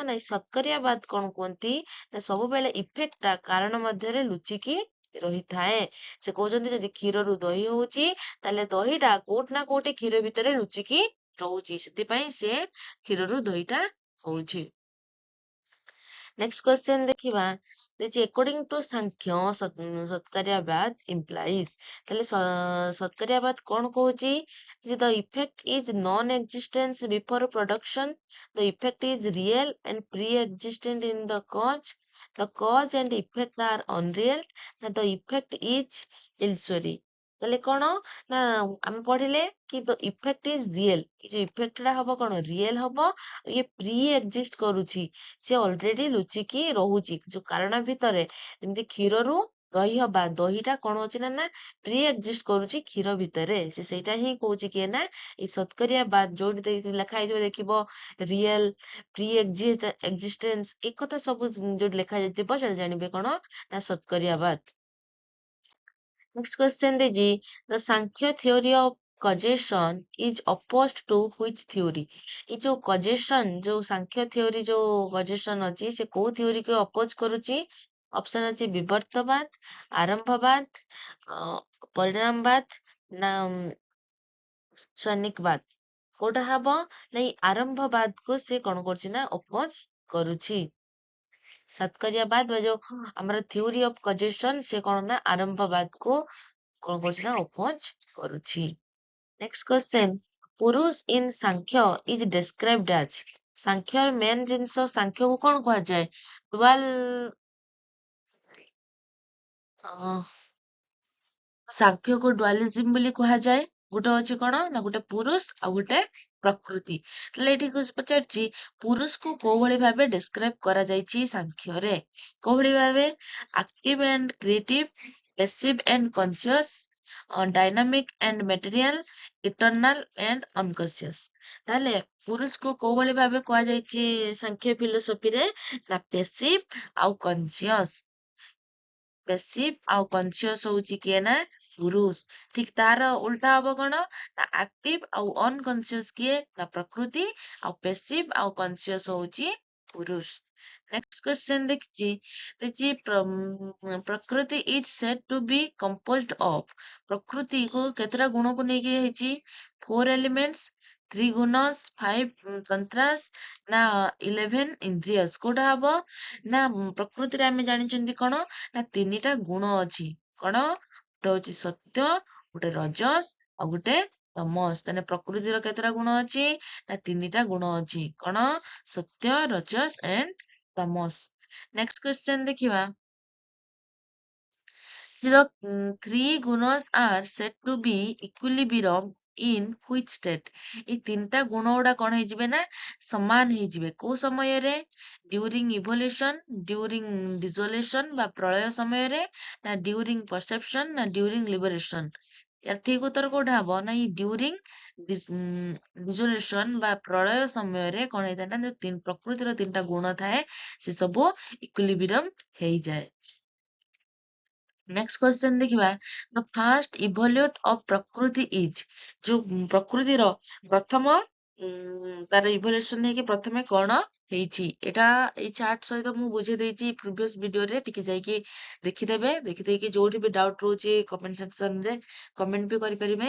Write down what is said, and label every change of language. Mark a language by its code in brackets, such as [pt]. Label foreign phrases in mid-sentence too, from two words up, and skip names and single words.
[or] ନାଇଁ ସତ୍କାରିୟାବାଦ କଣ କୁହନ୍ତି ନା ସବୁବେଳେ ଇଫେକ୍ଟଟା କାରଣ ମଧ୍ୟରେ ଲୁଚିକି ରହିଥାଏ। ସେ କହୁଛନ୍ତି ଯଦି କ୍ଷୀରରୁ ଦହି ହଉଛି ତାହେଲେ ଦହିଟା କୋଉଠି ନା କୋଉଠି କ୍ଷୀର ଭିତରେ ଲୁଚିକି ରହୁଛି, ସେଥିପାଇଁ ସେ କ୍ଷୀରରୁ ଦହିଟା ହଉଛି। [en] next question [or] ଦେଖିବା। [en] according to [or] ସାଂଖ୍ୟ ସତ୍କାରିୟାବାଦ implies, ତାହେଲେ ସତ୍କାରିୟାବାଦ କଣ କହୁଛି? [en] the effect is non-existence before production, the effect is real and pre-existent in the cause and effect are unreal, the effect is illusory। [or] ତାହେଲେ କଣ ନା ଆମେ ପଢିଲେ କି [en] the effect is real, [or] ଏ ଯୋଉ ଇଫେକ୍ଟ ଟା ହବ କଣ ରିଏଲ ହବ, ଇଏ ପ୍ରି ଏକ୍ଜିଷ୍ଟ କରୁଛି, ସେ ଅଲରେଡି ଲୁଚିକି ରହୁଛି ଯୋଉ କାରଣ ଭିତରେ। ଯେମିତି କ୍ଷୀରରୁ ଦହି ହବା, ଦହିଟା କଣ ହଉଛି ନା ପ୍ରି ଏକ୍ଜିଷ୍ଟ କରୁଛି କ୍ଷୀର ଭିତରେ, ସେ ସେଇଟା ହିଁ କହୁଛି କିଏ ନା ଏଇ ସତ୍କାରିୟାବାଦ। ଯୋଉଠି ଲେଖା ହେଇଥିବ ଦେଖିବ ରିଏଲ, ପ୍ରି ଏକ୍ଜିଷ୍ଟେନ୍ସ, ଏ କଥା ସବୁ ଯୋଉଠି ଲେଖା ଯାଇଥିବ ସେଟା ଜାଣିବେ କଣ ନା ସତ୍କାରିୟାବାଦ। [en] Next question [or] ଦେଇଛି [en] the Sankhya theory of causation is opposed to which theory? [or] ଏ ଯୋଉ causation, ଯୋଉ ସାଂଖ୍ୟ theory ଯୋଉ causation ଅଛି ସେ କୋଉ theory କୁ ଅପୋଜ କରୁଛି? ଅପସନ ଅଛି ବିବର୍ତ୍ତବାଦ, ଆରମ୍ଭବାଦ, ପରିଣାମବାଦ ନା ସନିକବାଦ। କୋଉଟା ହବ? ନାଇଁ ଆରମ୍ଭବାଦ କୁ ସେ କଣ କରୁଛି ନା ଅପୋଜ କରୁଛି। ସତ୍କାରିୟାବାଦ ବା ଯୋଉ ଆମର [en] theory of causation [or] ସେ କଣ ନା ଆରମ୍ଭବାଦ କୁ କଣ କରୁଛି ନା ଅପୋଜ କରୁଛି। [en] Next question, Purusha in Sankhya is described as. [or] ସାଂଖ୍ୟର ମେନ୍ ଜିନିଷ, ସାଂଖ୍ୟକୁ କଣ କୁହାଯାଏ? ସାଂଖ୍ୟକୁ ଡୁଆଲିଜିମ ବୋଲି କୁହାଯାଏ। ଗୋଟେ ଅଛି କଣ ନା ଗୋଟେ ପୁରୁଷ ଆଉ ଗୋଟେ ପ୍ରକୃତି। ତାହେଲେ ଏଠି ପଚାରିଛି ପୁରୁଷକୁ କୋଉ ଭଳି ଭାବେ ଡେସ୍କ୍ରାଇବ କରାଯାଇଛି ସାଂଖ୍ୟରେ? କୋଉ ଭଳି ଭାବେ? [en] active and creative, passive and conscious, dynamic and material, eternal and unconscious। [or] ତାହେଲେ ପୁରୁଷକୁ କୋଉ ଭଳି ଭାବେ କୁହାଯାଇଛି ସାଂଖ୍ୟ ଫିଲୋସଫିରେ? ନା passive ଆଉ conscious। passive ଆଉ conscious ହଉଛି କିଏ ନା ପୁରୁଷ। ଠିକ ତାର ଉଲ୍ଟା ହବ କଣ ନା active ଆଉ unconscious କିଏ ନା ପ୍ରକୃତି, ଆଉ passive ଆଉ conscious ହଉଛି ପୁରୁଷ। [en] Next question [or] ଦେଖିଛି ପ୍ରକୃତି [en] is said to be composed of। [or] ପ୍ରକୃତିକୁ କେତେଟା ଗୁଣକୁ ନେଇକି ହେଇଛି? 4 elements, 3 ଗୁଣସ୍, 5 ତନ୍ତ୍ରାସ୍ ନା 11 ଇନ୍ଦ୍ରିୟସ୍। କୋଉଟା ହବ ନା ପ୍ରକୃତିରେ ଆମେ ଜାଣିଛନ୍ତି କଣ ନା 3ଟା ଗୁଣ ଅଛି। କଣ? ଗୋଟେ ହଉଛି ସତ୍ୟ, ଗୋଟେ ରଜସ୍ ଆଉ ଗୋଟେ ତମସ୍। ତାହେଲେ ପ୍ରକୃତିର କେତେଟା ଗୁଣ ଅଛି? ନା 3ଟା ଗୁଣ ଅଛି। କଣ? ସତ୍ୟ, ରଜସ୍ ଏଣ୍ଡ ତମସ୍। [en] next question [or] ଦେଖିବା। [en] The three gunas are said to be equilibrium in which state? [or] ଏଇ 3ଟା ଗୁଣ ଗୁଡା କଣ ହେଇଯିବେ ନା ସମାନ ହେଇଯିବେ। କୋଉ ସମୟରେ? [en] during evolution, during dissolution [or] ବା ପ୍ରଳୟ ସମୟରେ, ନା [en] during perception ନା during liberation। [or] ୟାର ଠିକ ଉତ୍ତର କୋଉଟା ହବ? ନା [en] during dissolution [or] ବା ପ୍ରଳୟ ସମୟରେ କଣ ହେଇଥାଏ ନା ଯୋଉ ପ୍ରକୃତିର 3ଟା ଗୁଣ ଥାଏ ସେ ସବୁ ଇକ୍ୱିଲିବ୍ରିୟମ ହେଇଯାଏ। [en] Next question ଦେଖିବା। the first evolute of ପ୍ରକୃତି is। [or] ଯୋଉ ପ୍ରକୃତିର ପ୍ରଥମ ତାର ଇଭଲ୍ୟୁସନ ହେଇକି ପ୍ରଥମେ କଣ ହେଇଛି? ଏଇଟା ଏଇ ଚାର୍ଟ ସହିତ ମୁଁ ବୁଝେଇ ଦେଇଛି ପ୍ରିଭିୟସ ଭିଡିଓରେ, ଟିକେ ଯାଇକି ଦେଖିଦେବେ। ଦେଖିଦେଇକି ଯୋଉଠି ବି ଡାଉଟ ରହୁଛି [en] comment section [or] ରେ କମେଣ୍ଟ ବି କରିପାରିବେ।